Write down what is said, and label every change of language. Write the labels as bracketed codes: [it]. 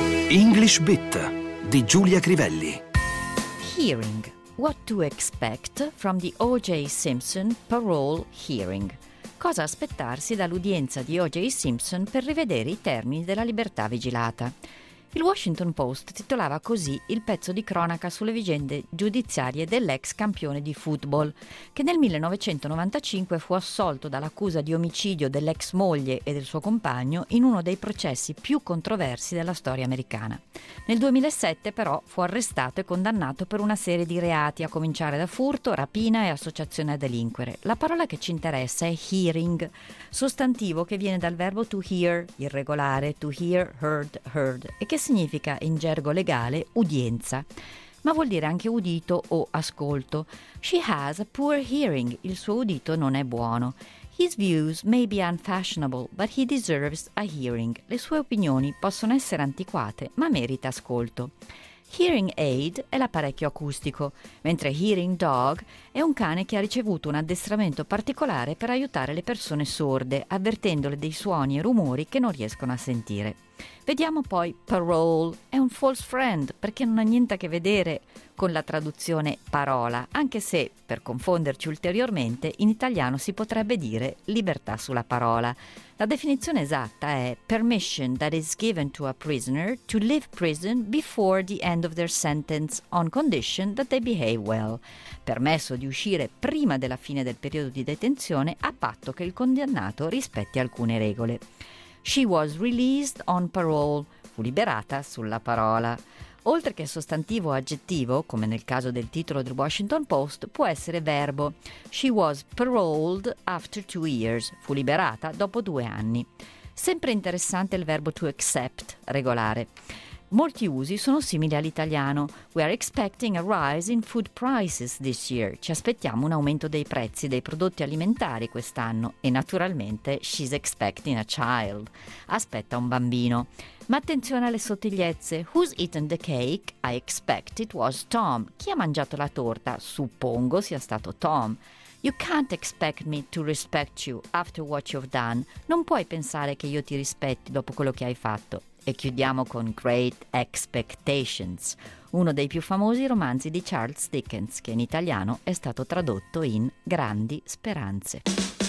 [it] English Bit di Giulia Crivelli. [en] Hearing. What to expect from the O.J. Simpson parole hearing. [it] Cosa aspettarsi dall'udienza di O.J. Simpson per rivedere i termini della libertà vigilata? Il Washington Post titolava così il pezzo di cronaca sulle vicende giudiziarie dell'ex campione di football, che nel 1995 fu assolto dall'accusa di omicidio dell'ex moglie e del suo compagno in uno dei processi più controversi della storia americana. Nel 2007 però fu arrestato e condannato per una serie di reati, a cominciare da furto, rapina e associazione a delinquere. La parola che ci interessa è hearing, sostantivo che viene dal verbo [en] to hear, [it] irregolare, [en] to hear, heard, heard, [it] che significa in gergo legale udienza, ma vuol dire anche udito o ascolto. [en] She has a poor hearing, [it] il suo udito non è buono. [en] His views may be unfashionable, but he deserves a hearing. [it] Le sue opinioni possono essere antiquate, ma merita ascolto. Hearing aid è l'apparecchio acustico, mentre hearing dog è un cane che ha ricevuto un addestramento particolare per aiutare le persone sorde, avvertendole dei suoni e rumori che non riescono a sentire. Vediamo poi parole. È un false friend perché non ha niente a che vedere con la traduzione parola, anche se, per confonderci ulteriormente, in italiano si potrebbe dire libertà sulla parola. La definizione esatta è [en] permission that is given to a prisoner to leave prison before the end of their sentence on condition that they behave well. [it] Permesso di uscire prima della fine del periodo di detenzione a patto che il condannato rispetti alcune regole. [en] She was released on parole. [it] Fu liberata sulla parola. Oltre che sostantivo o aggettivo, come nel caso del titolo del Washington Post, può essere verbo. [en] She was paroled after 2 years. [it] Fu liberata dopo 2 anni. Sempre interessante il verbo to accept, regolare. Molti usi sono simili all'italiano. [en] We are expecting a rise in food prices this year. [it] Ci aspettiamo un aumento dei prezzi dei prodotti alimentari quest'anno. E naturalmente, [en] she's expecting a child. [it] Aspetta un bambino. Ma attenzione alle sottigliezze. [en] Who's eaten the cake? I expect it was Tom. [it] Chi ha mangiato la torta? Suppongo sia stato Tom. [en] You can't expect me to respect you after what you've done. [it] Non puoi pensare che io ti rispetti dopo quello che hai fatto. E chiudiamo con Great Expectations, uno dei più famosi romanzi di Charles Dickens, che in italiano è stato tradotto in Grandi Speranze.